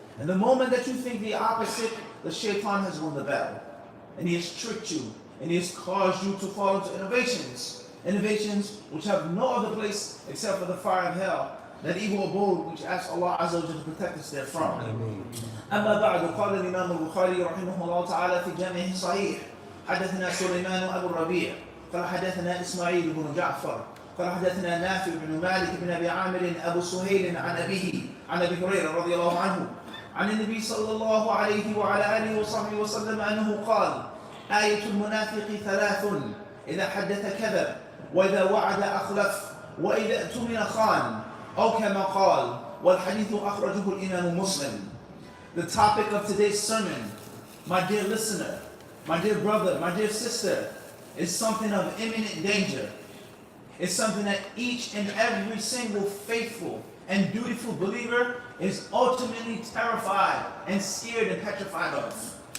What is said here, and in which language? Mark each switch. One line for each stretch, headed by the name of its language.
English: And the moment that you think the opposite, the shaitan has won the battle. And he has tricked you, and he has caused you to fall into innovations which have no other place except for the fire of hell, that evil abode which asks Allah Azza wa Jalla to protect us therefrom.
Arabic: أما بعد قال الإمام البخاري رحمه الله تعالى في جامعه الصحيح حدثنا سليمان أبو الربيع قال حدثنا إسماعيل بن جعفر قال حدثنا نافع بن مالك بن أبي عامر أبو سهيل عن أبيه عن أبي هريرة رضي الله عنه عن النبي صلى الله عليه وعلى آله وصحبه وسلم أنه قال آية المنافق ثلاث إذا حدث كذب وإذا وعد أخلف وإذا اؤتمن خان أو كما قال والحديث أخرجه الإمام مسلم.
English: The topic of today's sermon, my dear listener, my dear brother, my dear sister, is something of imminent danger. It's something that each and every single faithful and dutiful believer is ultimately terrified and scared and petrified of.